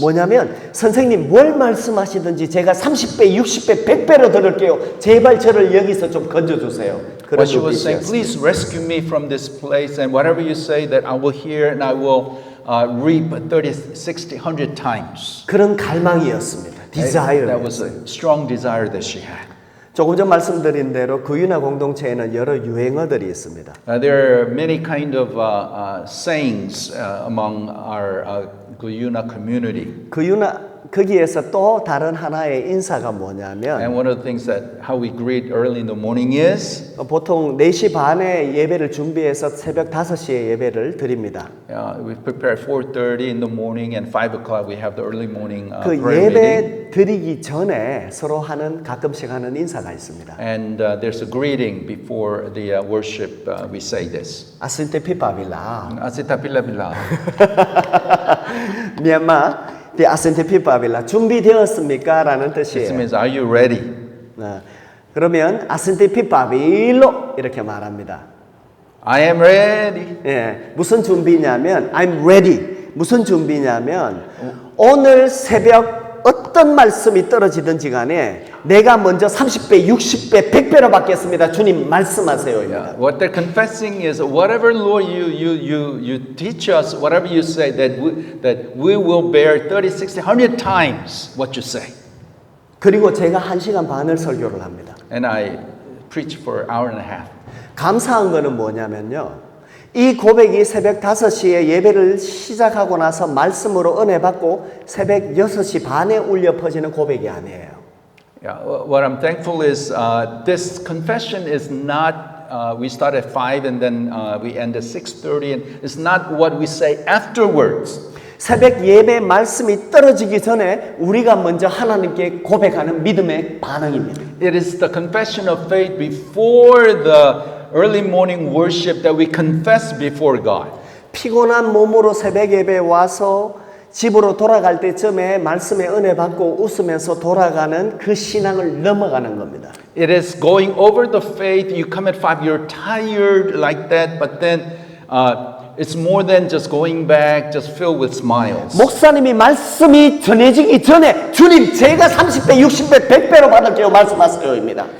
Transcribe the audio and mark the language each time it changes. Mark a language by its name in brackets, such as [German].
[Korean] 뭐냐면 선생님 뭘 말씀하시든지 제가 30배, 60배, 100배로 들을게요. 제발 저를 여기서 좀 건져주세요. 그런 [English] What she was saying, [Korean] 눈빛이었어요. [English] please rescue me from this place, and whatever you say that I will hear and I will reap 30, 60, 100 times. [Korean] 그런 갈망이었습니다. [English] That was [Korean] 디자이어였어요. [English] a strong desire that she had. [Korean] 조금 전 말씀드린 대로 구유나 공동체에는 여러 유행어들이 있습니다. [English] There are many kind of sayings among our Guyuna community. [Korean] 구유나 거기에서 또 다른 하나의 인사가 [English] And [Korean] 뭐냐면 [English] one of the things that how we greet early in the morning is [Korean] 보통 4시 반에 예배를 준비해서 새벽 5시에 예배를 드립니다. [English] we prepare 4:30 in the morning and 5 o'clock we have the early morning [Korean] 그 [English] prayer meeting. [Korean] 예배 드리기 전에 서로 가끔씩 하는 인사가 있습니다. [English] And there's a greeting before the worship. We say this. [Burmese] 아신테 피파빌라. Asita pila pila. [Korean] 미얀마 [Burmese] 아신테 피파빌라 [Korean] 준비되었습니까? 라는 [English] This [Korean] 뜻이에요. [English] means are you ready? [Korean] 그러면 [Burmese] 아신테 피파빌로 [Korean] 이렇게 말합니다. [English] I am ready. [Korean] 예, 무슨 준비냐면 [English] I'm ready. [Korean] 무슨 준비냐면 오늘 새벽 어떤 말씀이 떨어지든지 간에 내가 먼저 30배, 60배, 100배로 받겠습니다. 주님 말씀하세요입니다. [English] What they're confessing is whatever Lord you teach us, whatever you say, that we will bear 30, 60, 100 times what you say. [Korean] 그리고 제가 1시간 반을 설교를 합니다. [English] And I preach for an hour and a half. [Korean] 감사한 거는 뭐냐면요. 이 고백이 새벽 5시에 예배를 시작하고 나서 말씀으로 은혜 받고 새벽 6시 반에 울려 퍼지는 고백이 아니에요. [English] Yeah, what I'm thankful is this confession is not we start at 5 and then we end at 6:30, and it's not what we say afterwards. [Korean] 새벽 예배 말씀이 떨어지기 전에 우리가 먼저 하나님께 고백하는 믿음의 반응입니다. [English] It is the confession of faith before the early morning worship that we confess before God. [Korean] 피곤한 몸으로 새벽 예배에 와서 집으로 돌아갈 때쯤에 말씀의 은혜 받고 웃으면서 돌아가는 그 신앙을 넘어가는 겁니다. [English] It is going over the faith. You come at 5, you're tired like that, but then it's more than just going back, just filled with smiles. [Korean] 목사님이 말씀이 전해지기 전에 주님 제가 30배, 60배, 100배로 받을게요 말씀하세요입니다.